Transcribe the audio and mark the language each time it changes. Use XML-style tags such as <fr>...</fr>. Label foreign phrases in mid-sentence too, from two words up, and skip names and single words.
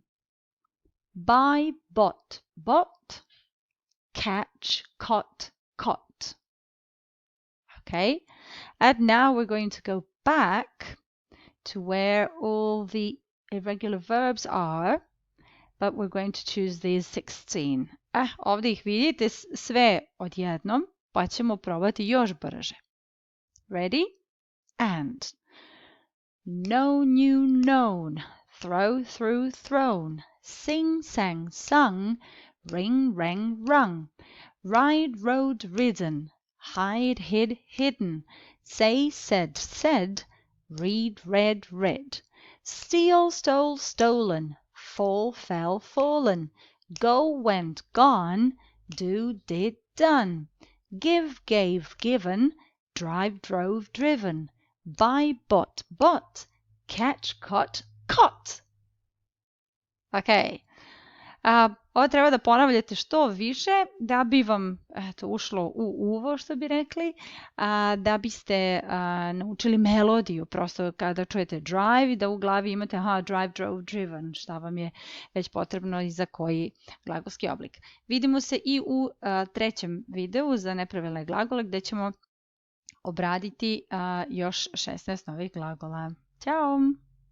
<en>Buy, bought, bought. Catch, caught, caught. Okay, and now we're going to go back to where all the irregular verbs are, but we're going to choose these 16.</en> <bs>Ovdje ih vidite sve odjednom, pa ćemo probati još brže.</bs> <en>Ready? And. Know, knew, known. Throw, threw, thrown. Sing, sang, sung. Ring, rang, rung. Ride, rode, ridden. Hide, hid, hidden. Say, said, said. Read, read, read. Steal, stole, stolen. Fall, fell, fallen. Go, went, gone. Do, did, done. Give, gave, given. Drive, drove, driven. Buy, bought, bought. Catch, caught, caught.</en> <bs>Ok. Ovo treba da ponavljate što više da bi vam ušlo u uvo, što bi rekli, da biste naučili melodiju. Prosto kada čujete drive, da u glavi imate</bs> <en>drive, drove, driven,</en> <bs>šta vam je već potrebno i za koji glagolski oblik. Vidimo se i u trećem videu za nepravilne glagole gdje ćemo obraditi još 16 novih glagola. Ćao!</bs>